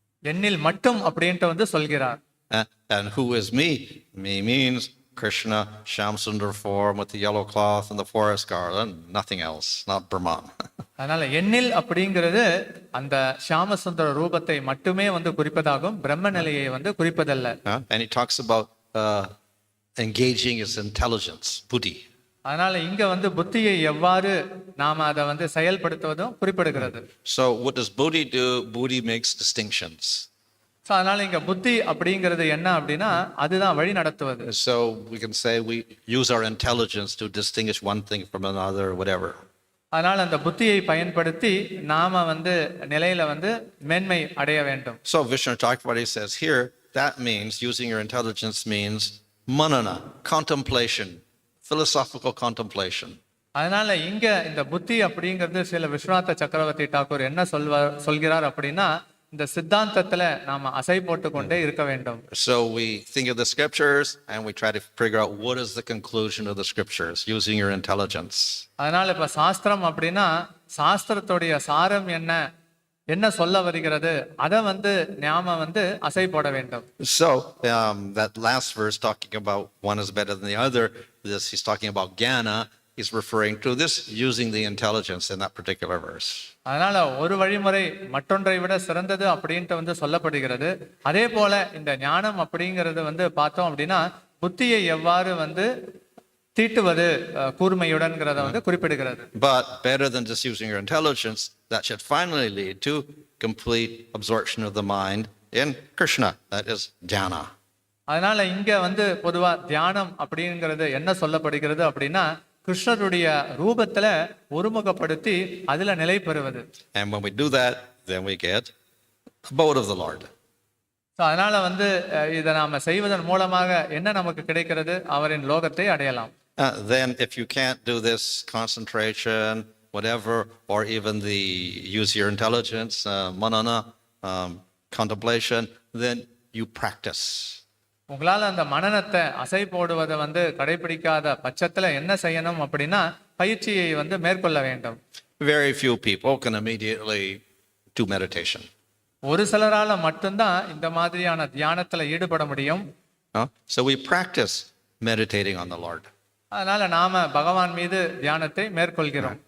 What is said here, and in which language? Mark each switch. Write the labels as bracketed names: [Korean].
[Tamil] என்னில் மட்டும் அப்படின்ட்டு வந்து சொல்கிறார். [English] And who is me? Me means Krishna, Shamsundar form with the yellow cloth and the forest garland, nothing else, not Brahman. [Tamil] அதனால எண்ணில் அப்படிங்கிறது அந்த ஷாமசுந்தர ரூபத்தை மட்டுமே வந்து குறிப்பதாகும், பிரம்ம நிலையை வந்து குறிப்பதல்ல. [English] And he talks about engaging his intelligence, buddhi. [Tamil] அதனால இங்க வந்து புத்தியை எவ்வாறு நாம அதை வந்து செயல்படுத்துவதும் குறிப்பிடுகிறது. [English] So what does buddhi do? Buddhi makes distinctions. [Tamil] So அதனால இங்க புத்தி அப்படிங்கிறது என்ன அப்படின்னா அதுதான் வழி நடத்துவது. [English] So we can say we use our intelligence to distinguish one thing from another, whatever. [Tamil] அதனால அந்த புத்தியை பயன்படுத்தி நாம வந்து நிலையில வந்து மேன்மை அடைய வேண்டும். [English] So Vishnu Chakravarti says here, that means using your intelligence means manana, contemplation, philosophical contemplation. [Tamil] அதனால இங்க இந்த புத்தி அப்படிங்கிறது சில விஸ்வநாத சக்கரவர்த்தி டாக்கூர் என்ன சொல்கிறார் அப்படின்னா இந்த சித்தாந்தத்துல நாம அசை போட்டு கொண்டே இருக்க வேண்டும். [English] So we think of the scriptures and we try to figure out what is the conclusion of the scriptures using your intelligence. [Tamil] அதனால இப்ப சாஸ்திரம் அப்படின்னா சாஸ்திரத்துடைய சாரம் என்ன சொல்ல வருகிறது அதை வந்து நாம வந்து அசை போட வேண்டும். [English] So that last verse talking about one is better than the other, this he's talking about jnana. He's referring to this using the intelligence in that particular verse. [Tamil] அதனால ஒரு வழிமுறை மற்றொன்றை விட சிறந்தது அப்படின்ட்டு வந்து சொல்லப்படுகிறது. அதே போல இந்த ஞானம் அப்படிங்கிறது வந்து பார்த்தோம் அப்படின்னா புத்தியை எவ்வாறு வந்து தீட்டுவது கூர்மையுடன்ங்கிறத வந்து குறிப்பிடுகிறது. [English] But better than just using your intelligence, that should finally lead to complete absorption of the mind in Krishna, that is jnana. [Tamil] அதனால இங்க வந்து பொதுவா தியானம் அப்படிங்கிறது என்ன சொல்லப்படுகிறது அப்படின்னா கிருஷ்ணருடைய ரூபத்துல ஒருமுகப்படுத்தி அதுல நிலை பெறுவது. [English] And when we do that, then we get abode of the Lord. [Tamil] அதனால வந்து இதை நாம செய்வதன் மூலமாக என்ன நமக்கு கிடைக்கிறது? அவரின் லோகத்தை அடையலாம். [English] Then if you can't do this concentration, whatever, or even the use your intelligence, manana, contemplation, then you practice. [Tamil] உங்களால் அந்த மனனத்தை அசை போடுவதை வந்து கடைபிடிக்காத பட்சத்துல என்ன செய்யணும் அப்படின்னா பயிற்சியை வந்து மேற்கொள்ள வேண்டும். [English] Very few people can immediately do meditation. [Tamil] ஒரு சிலரால மட்டும்தான் இந்த மாதிரியான தியானத்துல ஈடுபட முடியும். [English] So we practice meditating on the Lord. [Tamil] அதனால நாம பகவான் மீது தியானத்தை மேற்கொள்கிறோம்.